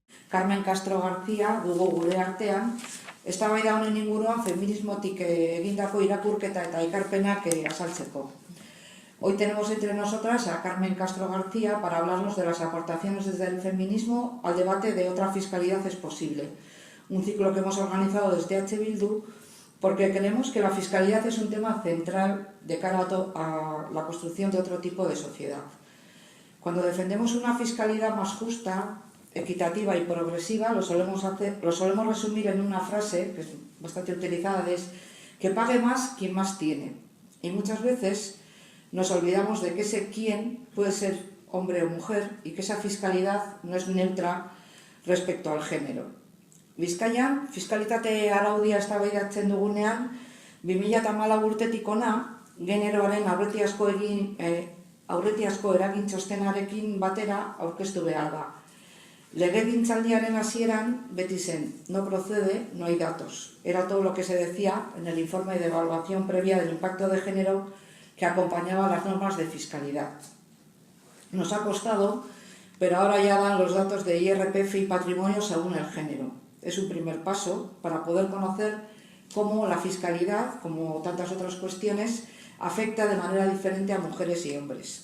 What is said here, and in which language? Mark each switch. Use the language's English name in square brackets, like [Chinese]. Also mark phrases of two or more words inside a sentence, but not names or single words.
[Basque] Carmen Castro García dugu gure artean, eztabaida honen inguruan feminismotik egindako irakurketa eta ekarpenak azaltzeko. [Spanish] Hoy tenemos entre nosotras a Carmen Castro García para hablarnos de las aportaciones desde el feminismo al debate de otra fiscalidad es posible. Un ciclo que hemos organizado desde H. Bildu porque creemos que la fiscalidad es un tema central de cara a la construcción de otro tipo de sociedad. Cuando defendemos una fiscalidad más justa, equitativa y progresiva, lo solemos resumir en una frase que es bastante utilizada, es que pague más quien más tiene. Y muchas veces nos olvidamos de que ese quién puede ser hombre o mujer y que esa fiscalidad no es neutra respecto al género. [Basque] Bizkaian, fiskalitate araudia eztabaidatzen dugunean, 2014 urtetik hona, generoaren aurretiazko eragin txostenarekin batera aurkeztu behar da. Legegintzaldiaren hasieran beti zen, [Spanish] no procede, no hay datos. Era todo lo que se decía en el informe de evaluación previa del impacto de género que acompañaba las normas de fiscalidad. Nos ha costado, pero ahora ya dan los datos de IRPF y patrimonio según el género. Es un primer paso para poder conocer cómo la fiscalidad, como tantas otras cuestiones, afecta de manera diferente a mujeres y hombres.